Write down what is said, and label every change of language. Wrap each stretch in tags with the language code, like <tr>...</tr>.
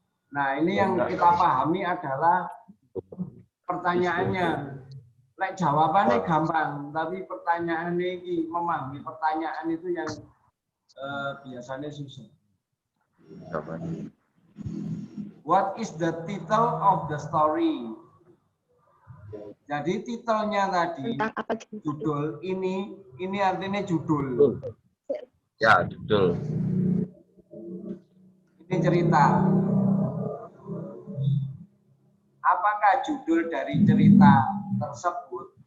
<id>Nah, ini yang kita pahami adalah pertanyaannya. Lek jawabannya gampang, tapi pertanyaannya ini memahami pertanyaan itu yang biasanya susah.</id> <en>What is the title of the story?</en> <id>Jadi titelnya tadi, judul ini artinya judul. Ya, judul. Ini cerita. Apakah judul dari cerita tersebut?</id>